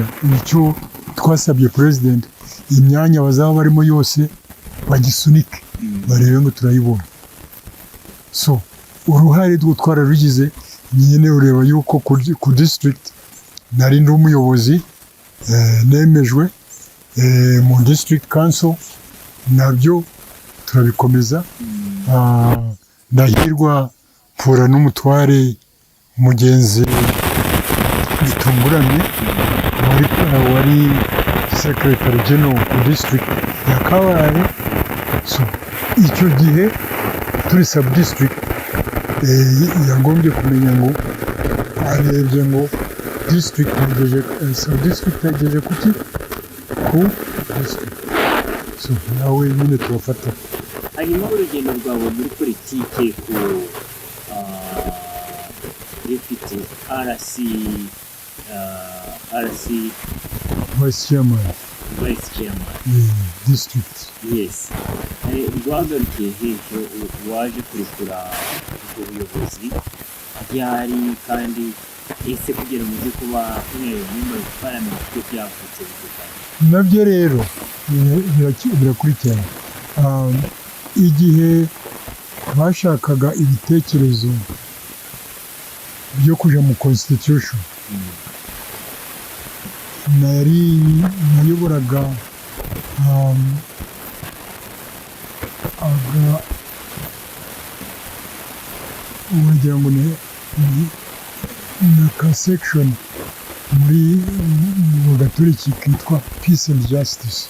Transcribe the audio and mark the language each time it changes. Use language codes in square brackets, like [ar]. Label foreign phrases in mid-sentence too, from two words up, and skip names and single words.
[rw] icyo twasabye president imyanya bazaba barimo yose bagisunike barebe ngo turayibona so uruhare rwo twararugize nyine ureba yuko ku district nari ndi umuyobozi nemejwe mu [en] district council [rw] nabyo turabikomeza ndahirwa pura n'umutware mugenzi bitunguranye wari [en] secretary general [rw] ku district ya Kabare so icyo gihe turi [en] sub district [rw] yagombye kumenya ngo arebye ngo district [en] sub district [rw] yagejeje kuki ku district so nawe nyine turafata hanyuma urugendo rwawe muri politike [en] deputy RC vice chairman vice chairman. district. [rw] Yes. Rwagarukiye hejuru waje kurekura ubwo buyobozi ryari kandi ese kugira ngo uze kuba [en] member of parliament [rw] ko byavutse bitandukanye. Nabyo rero birakurikirana. Igihe bashakaga ibitekerezo byo kuja mu constitution, nayoboraga wagira ngo ni ka section mu gaturiki kitwa Peace and Justice.